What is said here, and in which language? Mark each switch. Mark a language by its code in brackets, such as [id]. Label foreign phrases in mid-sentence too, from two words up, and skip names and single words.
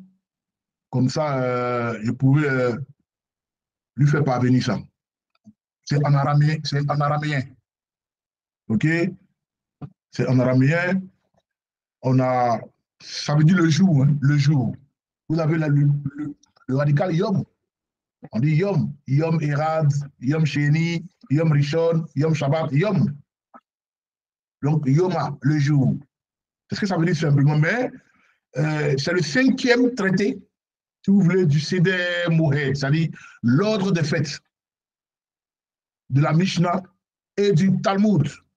[fr] Comme ça, je pourrais lui faire parvenir ça. C'est en araméen, c'est en araméen. OK? C'est en araméen. On a, ça veut dire le jour, hein, le jour. Vous avez le radical Yom. On dit Yom. [he] יום אחד, יום שני, יום ראשון, יום שבת, יום. [fr] Donc, Yoma, le jour. C'est ce que ça veut dire simplement. Mais c'est le 5e traité, si vous voulez, du Seder Mohed, c'est-à-dire l'ordre des fêtes de la Mishnah et du Talmud.